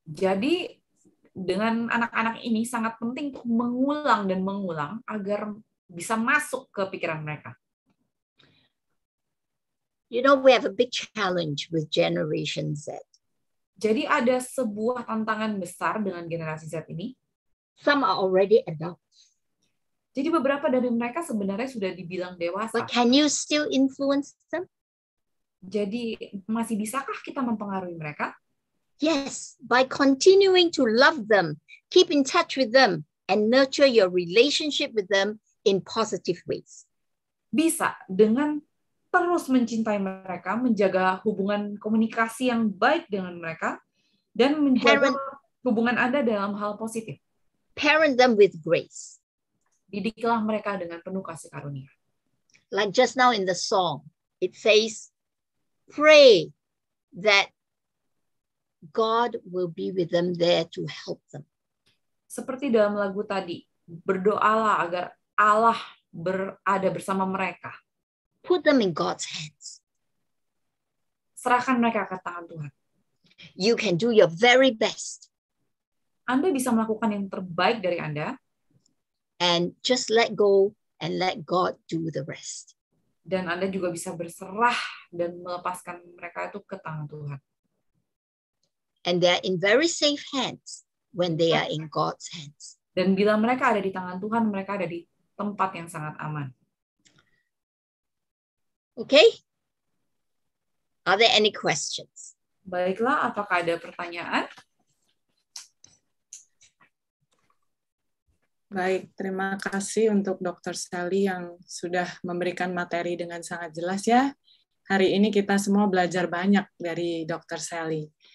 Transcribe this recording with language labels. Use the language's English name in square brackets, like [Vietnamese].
[Indonesian] Jadi dengan anak-anak ini sangat penting untuk mengulang dan mengulang agar bisa masuk ke pikiran mereka. [English] You know, we have a big challenge with Generation Z. [Indonesian] Jadi ada sebuah tantangan besar dengan generasi Z ini. [English] Some are already adults. [Indonesian] Jadi beberapa dari mereka sebenarnya sudah dibilang dewasa. [English] But can you still influence them? [Indonesian] Jadi masih bisakah kita mempengaruhi mereka? [English] Yes, by continuing to love them, keep in touch with them, and nurture your relationship with them in positive ways. [Indonesian] Bisa, dengan terus mencintai mereka, menjaga hubungan komunikasi yang baik dengan mereka, dan menjaga hubungan Anda dalam hal positif. [English] Parent them with grace. [Indonesian] Didiklah mereka dengan penuh kasih karunia. [English] Like just now in the song, it says, pray that God will be with them there to help them. [Indonesian] Seperti dalam lagu tadi, berdoalah agar Allah berada bersama mereka. [English] Put them in God's hands. [Indonesian] Serahkan mereka ke tangan Tuhan. [English] You can do your very best. [Indonesian] Anda bisa melakukan yang terbaik dari Anda. [English] And just let go and let God do the rest. [Indonesian] Dan Anda juga bisa berserah dan melepaskan mereka itu ke tangan Tuhan. [English] And they're in very safe hands when they are in God's hands. [Indonesian] Dan bila mereka ada di tangan Tuhan, mereka ada di tempat yang sangat aman. [English] Okay? Are there any questions? [Indonesian] Baiklah, apakah ada pertanyaan? Baik, terima kasih untuk Dr. Sally yang sudah memberikan materi dengan sangat jelas ya. Hari ini kita semua belajar banyak dari Dr. Sally.